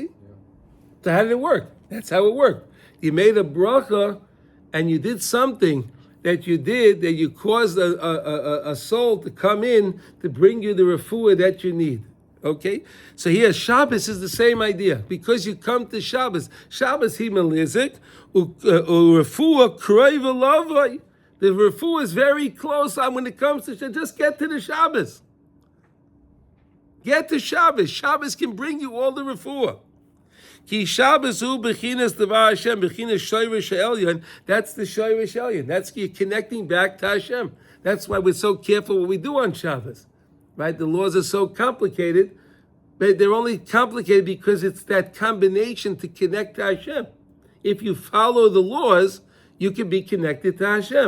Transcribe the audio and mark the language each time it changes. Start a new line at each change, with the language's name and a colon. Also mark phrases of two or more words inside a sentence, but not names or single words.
English: Yeah. So how did it work? That's how it worked. You made a bracha, and you did something that you caused a soul to come in to bring you the refuah that you need. Okay? So here, Shabbos is the same idea. Because you come to Shabbos he melizik,
Hebrew: רפואה קרובה לבוא.
English: The refuah is very close on when it comes to Shabbos. Just get to the Shabbos. Get to Shabbos. Shabbos can bring you all the refuah.
Hebrew: כי שבת הוא בחינת דבר השם, בחינת שורש עליון.
English: That's the
Hebrew: שורש עליון.
English: That's you connecting back to Hashem. That's why we're so careful what we do on Shabbos, right? The laws are so complicated, but they're only complicated because it's that combination to connect to Hashem. If you follow the laws, you can be connected to Hashem.